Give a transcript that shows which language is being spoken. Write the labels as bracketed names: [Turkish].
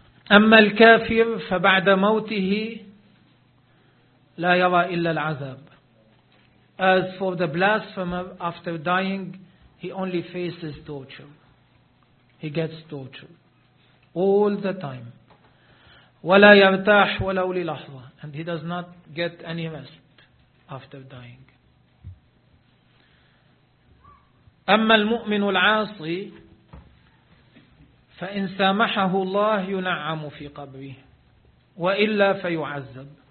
[Arabic] أما الكافر فبعد موته لا يرى إلا العذاب. [English] As for the blasphemer, after dying, he only faces torture. He gets torture all the time. [Arabic] ولا يرتاح ولو للحظة. [English] And he does not get any rest after dying. [Arabic] أما المؤمن العاصي فإن سامحه الله ينعم في قبره وإلا فيعذب.